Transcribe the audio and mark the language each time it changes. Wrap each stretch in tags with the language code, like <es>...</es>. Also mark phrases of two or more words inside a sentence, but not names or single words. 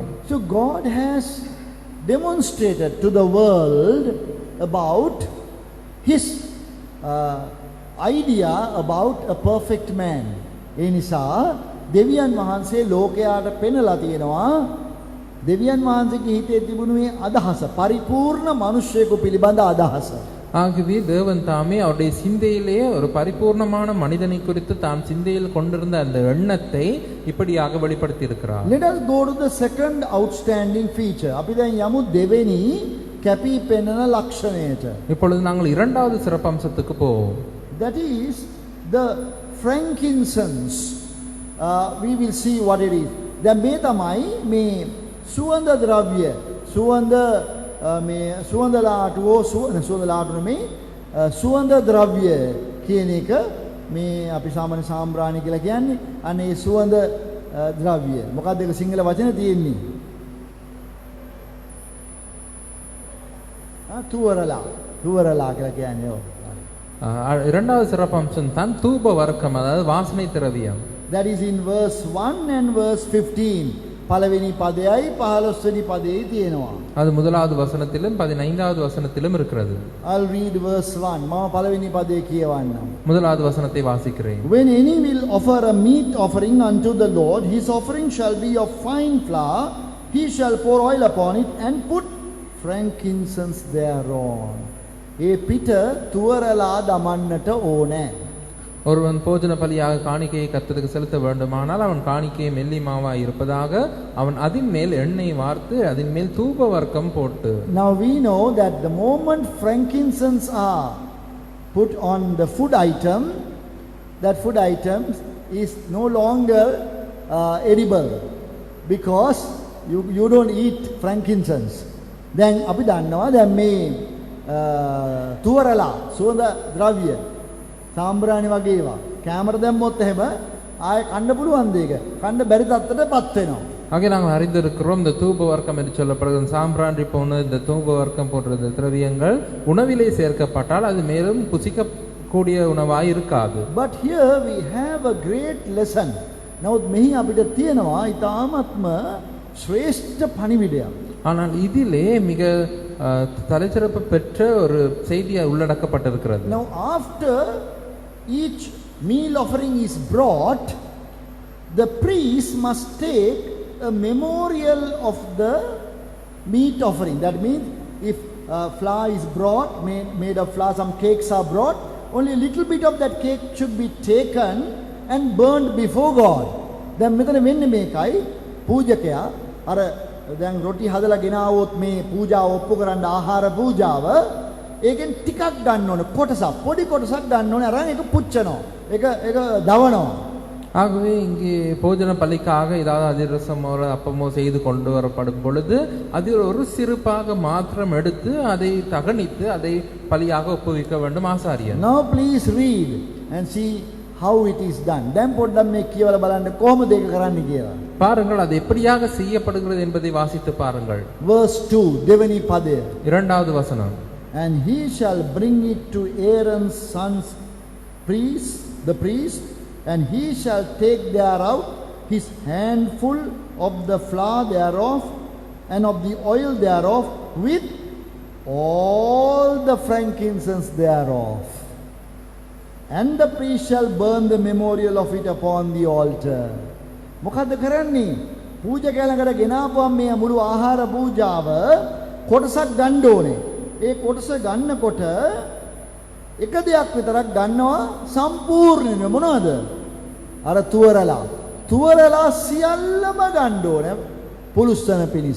<en>So God has demonstrated to the world about his idea about a perfect man.</en> <si>ඒ නිසා දෙවියන් වහන්සේ ලෝකයාට පෙන්වලා තියෙනවා දෙවියන් වහන්සේගේ හිතේ තිබුණු මේ අදහස පරිපූර්ණ මිනිසෙකු පිළිබඳ අදහස.</si> <ta>ஆகவே தேவன் தாமே அவருடைய சிந்தையிலேயே ஒரு பரிபூர்ணமான மனிதனை குறித்து தான் சிந்தையில் கொண்டிருந்த அந்த எண்ணத்தை இப்படியாக வெளிப்படுத்தி இருக்கிறார்.</ta> <en>Let us go to the second outstanding feature.</en> <si>අපි දැන් යමු දෙවෙනි කැපී පෙනෙන ලක්ෂණයට.</si> <ta>இப்பொழுது நாங்கள் இரண்டாவது சிறப்பம்சத்துக்கு போவோம்.</ta> <en>That is the frankincense. We will see what it is.</en> <si>දැන් මේ තමයි මේ සුවඳ ද්‍රව්‍ය සුවඳ මේ සුවඳ ලාටුවෝ සුවඳ ලාටුන මේ සුවඳ ද්‍රව්‍ය කියන එක මේ අපි සාමාන්‍ය සාම්බ්‍රාණි කියලා කියන්නේ. අනේ සුවඳ ද්‍රව්‍ය. මොකක්ද ඒක සිංහල වචනේ තියෙන්නේ? තුවරලා. තුවරලා කියලා කියන්නේ ඔව්.</si> <ta>இரண்டாவது சிறப்பம்சம் தான் தூப வர்க்கம், அதாவது வாசனை திரவியம்.</ta> <en>That is in verse 1 and verse 15.</en> <si>පළවෙනි පදයයි 15 වෙනි පදයේ තියෙනවා.</si> <ta>அது முதலாவது வசனத்திலும் 15வது வசனத்திலும் இருக்கிறது.</ta> <en>I'll read verse 1.</en> <si>මම පළවෙනි පදේ කියවන්නම්.</si> <ta>முதலாவது வசனத்தை வாசிக்கிறேன்.</ta> <en>When any will offer a meat offering unto the Lord, his offering shall be of fine flour. He shall pour oil upon it and put frankincense thereon.</en> <si>ඒ පිට තුවරලා දමන්නට ඕනේ.</si> <ta>ஒருவன் போஜன பலியாக காணிக்கையை கர்த்தருக்கு செலுத்த வேண்டுமானால் அவன் காணிக்கையை மெல்லி மாவாய் இருப்பதாக அவன் அதின் மேல் எண்ணெய் வார்த்து அதின் மேல் தூப வர்க்கம் போட்டு.</ta> <en>Now we know that the moment frankincense are put on the food item, that food item is no longer edible because you don't eat frankincense.</en> <si>Then අපි දන්නවා දැන් මේ තුවරලා සුවඳ ද්‍රව්‍ය සාම්බ්‍රාණි වගේ ඒවා කැමර දැම්මොත් එහෙම ආයෙ කන්න පුළුවන් දෙයක කන්න බැරි තත්ත්වයටපත් වෙනවා.</si> <ta>ஆக நாங்கள் அறிந்திருக்கிறோம் இந்த தூப வர்க்கம் என்று சொல்லப்படுகிறது சாம்பிராண்டி போன இந்த தூப வர்க்கம் போன்ற இந்த திரவியங்கள் உணவிலே சேர்க்கப்பட்டால் அது மேலும் புசிக்கக்கூடிய உணவாய் இருக்காது.</ta> <en>But here we have a great lesson.</en> <si>නමුත් මෙහි අපිට තියෙනවා ඊටාත්ම ශ්‍රේෂ්ඨ පණිවිඩයක්.</si> <ta>ஆனால் இதிலே மிக தலைச்சிறப்பு பெற்ற ஒரு செய்தியை உள்ளடக்கப்பட்டிருக்கிறது.</ta> <en>Now after each meal offering is brought, the priest must take a memorial of the meat offering. That means if flour is brought, made of flour, some cakes are brought, only a little bit of that cake should be taken and burned before God.</en> <si>දැන් මෙතන වෙන්නේ මේකයි පූජකයා අර දැන් රොටි හදලා ගෙනාවොත් මේ පූජාව ඔප්පු කරන්න ආහාර පූජාව ඒකෙන් ටිකක් ගන්න ඕනේ කොටසක් පොඩි කොටසක් ගන්න ඕනේ අරන් ඒක පුච්චනවා ඒක දවනවා.</si> <ta>ஆகவே இங்கே போஜன பலிக்காக ஏதாவது அதிரசமோ அப்பமோ செய்து கொண்டு வரப்படும் பொழுது அதில் ஒரு சிறுபாக மாத்திரம் எடுத்து அதை தகனித்து அதை பலியாக ஒப்புவிக்க வேண்டும் ஆசாரியன்.</ta> <en>Now please read and see how it is done.</en> <si>දැන් පොඩ්ඩක් මේ කියවලා බලන්න කොහොමද ඒක කරන්නේ කියලා.</si> <ta>பாருங்கள் அது எப்படியாக செய்யப்படுகிறது என்பதை வாசித்து பாருங்கள்.</ta> <si>Verse 2 දෙවෙනි පදය.</si> <ta>இரண்டாவது வசனம்.</ta> <en>And he shall bring it to Aaron's sons priests, the priest, and he shall take thereout his handful of the flour thereof and of the oil thereof with all the frankincense thereof. And the priest shall burn the memorial of it upon the altar.</en> <si>මොකද්ද කරන්නේ? පූජකයා ළඟට ගෙනාපුවම මේ මුළු ආහාර පූජාව කොටසක් ගන්න ඕනේ. ඒ කොටස ගන්නකොට එක දෙයක් විතරක් ගන්නවා සම්පූර්ණයෙන්ම මොනවද? අර තුවරලා සියල්ලම ගන්න ඕනේ පුලුස්සන පිණිස.</si>